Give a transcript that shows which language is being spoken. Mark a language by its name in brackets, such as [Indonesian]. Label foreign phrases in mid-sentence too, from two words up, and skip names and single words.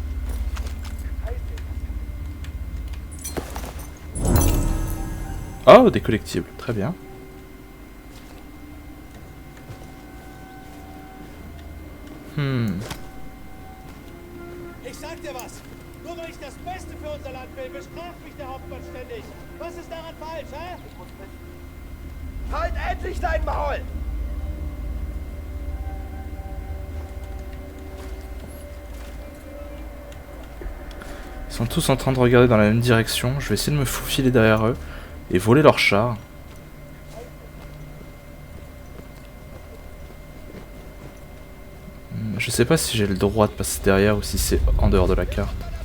[French] Oh, des collectibles, très bien. [German] Ich sag dir was. Nur weil ich das Beste für unser Land will, bestraft mich der Hauptmann ständig. Was ist daran falsch, hä? Halt endlich dein Maul! [French] Ils sont tous en train de regarder dans la même direction. Je vais essayer de me faufiler derrière eux et voler leur char. Je sais pas si j'ai le droit de passer derrière ou si c'est en dehors de la carte.